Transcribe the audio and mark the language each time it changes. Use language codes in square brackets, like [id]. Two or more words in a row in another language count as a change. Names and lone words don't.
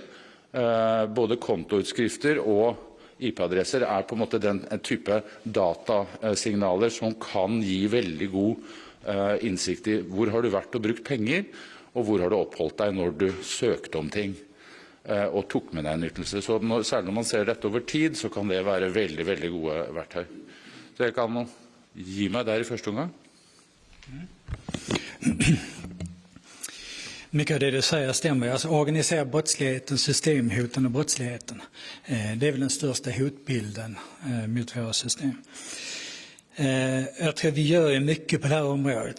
[no] Både kontoutskrifter og IP-adresser på en måte den type datasignaler som kan gi veldig god innsikt i hvor har du vært og brukt penger, og hvor har du oppholdt deg når du søkte om ting og tok med deg en ytelse. Så særlig når man ser dette over tid, så kan det være veldig, veldig gode verktøy. Så jeg kan gi meg der i første omgang. [sv] Mycket av det du säger stämmer. Alltså organiserad brottsligheten, systemhoten och brottsligheten. Det väl den största hotbilden mot våra system. Jag tror vi gör mycket på det här området.